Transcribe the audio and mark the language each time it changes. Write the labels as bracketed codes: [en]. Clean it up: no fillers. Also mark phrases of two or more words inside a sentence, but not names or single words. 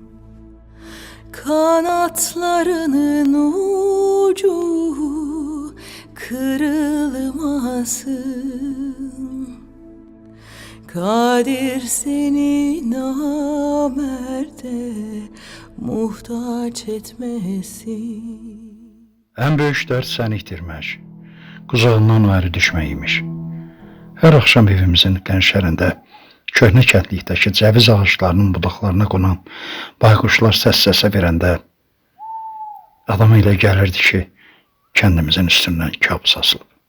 [tr] Kanatlarının ucu kırılmasın. Kadir seni namerde muhtaç etmesin. En büyük dert [az] səni itirmək, quzağından ayrı düşməkmiş. Hər axşam evimizin qənşərində, köhnə kəndlikdəki cəviz ağaçlarının budaqlarına qonan bayquşlar səs-səsə verəndə adam elə gəlirdi ki, kəndimizin üstündən kabus asılıb.